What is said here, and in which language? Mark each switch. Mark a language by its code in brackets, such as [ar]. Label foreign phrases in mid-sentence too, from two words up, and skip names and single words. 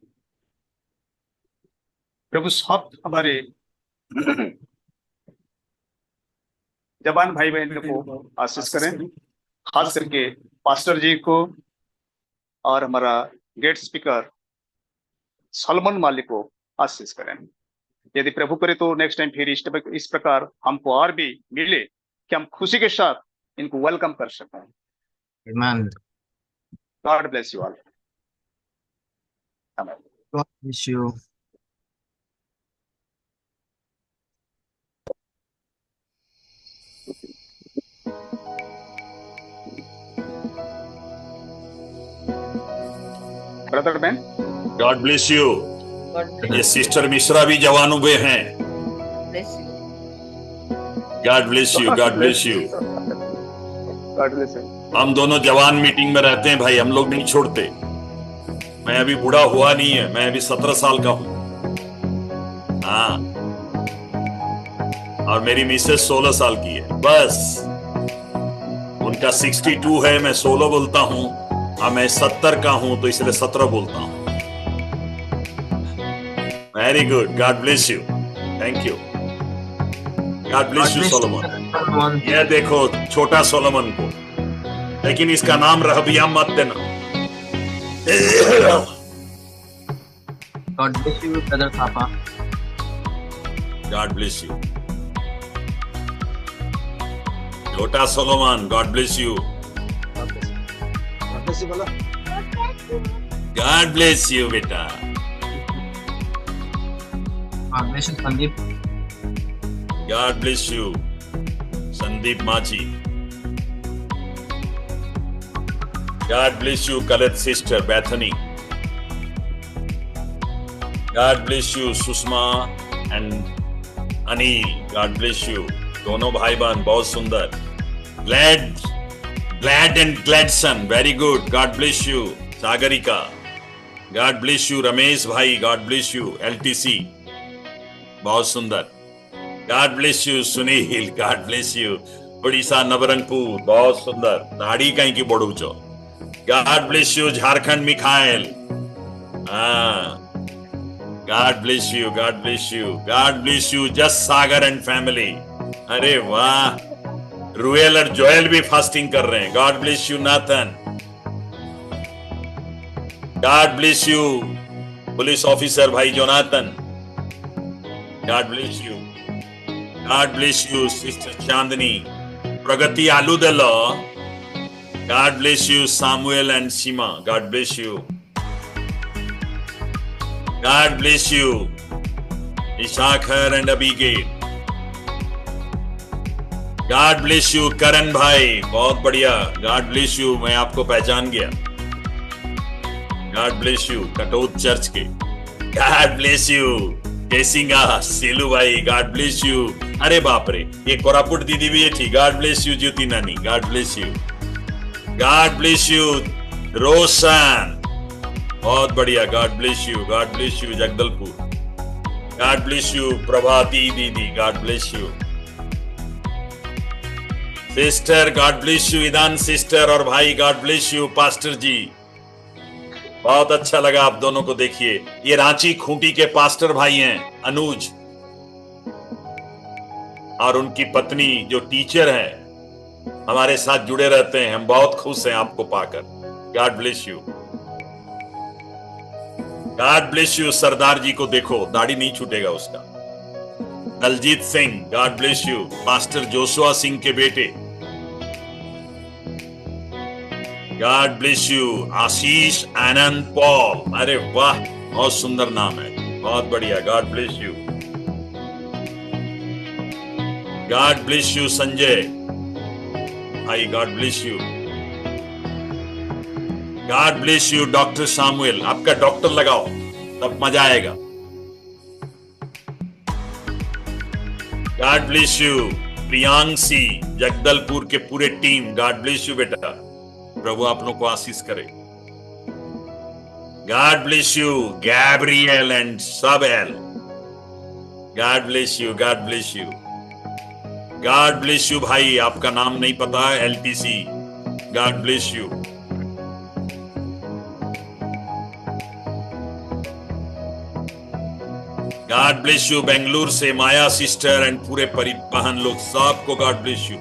[hi] प्रभु सब हमारे जवान भाई बहनों को आशीष करें, खास करके पास्टर जी को और हमारा [en] guest speaker [hi] सलमान मालिक को आशीष करें। यदि प्रभु करे तो [en] next time [hi] फिर इस प्रकार हमको और भी मिले कि हम खुशी के साथ इनको वेलकम कर सकें। [en] Amen. God bless you all. Amen. God bless you. brother man, God bless you. [hi] ये सिस्टर मिश्रा भी जवानों में हैं। [en] God bless you, God bless you. God bless you. [hi] हम दोनों जवान मीटिंग में रहते हैं भाई, हम लोग नहीं छोड़ते। मैं अभी बूढ़ा हुआ नहीं है, मैं अभी 17 साल का हूं। हाँ, और मेरी मिसेस 16 साल की है बस। उनका 62 है, मैं 16 बोलता हूं। हाँ, मैं 70 का हूं तो इसलिए 17 बोलता हूं। [en] very good, God bless you, thank you, God bless you Solomon. [hi] ये देखो छोटा सोलोमन को, लेकिन इसका नाम रहबिया मत देना। [en] God bless you, brother Papa. God bless you. [hi] छोटा सोलोमन, [en] God bless you. [hi] बोलो [en] God bless you, बेटा। God bless you, Sandeep. God bless you, संदीप माझी। God bless you, Khaled sister Bethany. God bless you, Susma and Anil. God bless you. [hi] दोनों भाई बहन बहुत सुंदर। [en] Glad and Gladson. Very good. God bless you, Sagarika. God bless you, Ramesh भाई. God bless you, [hi] LTC. बहुत सुंदर। [en] God bless you, Sunil. God bless you, [hi] उड़ीसा नवरंगपुर। बहुत सुंदर। दाढ़ी कहीं की बड़ूचो। [en] God bless you, [hi] झारखंड मिखाइल। हाँ। [en] God bless you, God bless you, God bless you, just Sagar and family. [hi] अरे वाह, रुएल और जोएल भी फास्टिंग कर रहे हैं। [en] God bless you, Nathan. God bless you, police officer [hi] भाई जोनाथन। [en] God bless you. God bless you, sister चांदनी। [hi] प्रगति आलू दलो। [en] God bless you, Samuel and Sima. God bless you. God bless you, Ishakhar and Abigail. God bless you, [hi] Karan भाई, बहुत बढ़िया। [en] God bless you, [hi] मैं आपको पहचान गया। [en] God bless you, [hi] कटोत चर्च के। [en] God bless you, [hi] केसिंगा सेलू भाई। [en] God bless you. [hi] अरे बाप रे, ये कोरापुट दीदी भी है ठीक। [en] God bless you, ज्योति नानी। God bless you. God bless you, रोशन। [hi] बहुत बढ़िया। [en] God bless you, God bless you, [hi] जगदलपुर। [en] God bless you, प्रभाती दीदी। God bless you, सिस्टर। God bless you, [hi] ईदान सिस्टर। और भाई [en] God bless you, [hi] पास्टर जी। बहुत अच्छा लगा आप दोनों को। देखिए, ये रांची खूंटी के पास्टर भाई हैं, अनुज और उनकी पत्नी जो टीचर है, हमारे साथ जुड़े रहते हैं। हम बहुत खुश हैं आपको पाकर। [en] God bless you. God bless you, [hi] सरदार जी को देखो, दाढ़ी नहीं छूटेगा उसका। दलजीत सिंह, [en] God bless you, [hi] मास्टर जोशुआ सिंह के बेटे। [en] God bless you, आशीष आनंद पॉल। [hi] अरे वाह, बहुत सुंदर नाम है, बहुत बढ़िया। [en] God bless you. God bless you, संजय भाई। God bless you. God bless you, डॉक्टर सामुएल। [hi] आपका डॉक्टर लगाओ, तब मजा आएगा। [en] God bless you, [hi] प्रियांशी, जगदलपुर के पूरे टीम। [en] God bless you [hi] बेटा, प्रभु आप लोगों को आशीष करे। [en] God bless you, गैब्रियल एंड सबेल। God bless you, God bless you. God bless you [hi] भाई, आपका नाम नहीं पता है, LTC। [en] God bless you. God bless you, [hi] बेंगलुरु से माया सिस्टर एंड पूरे परिवहन लोग, सबको [en] God bless you.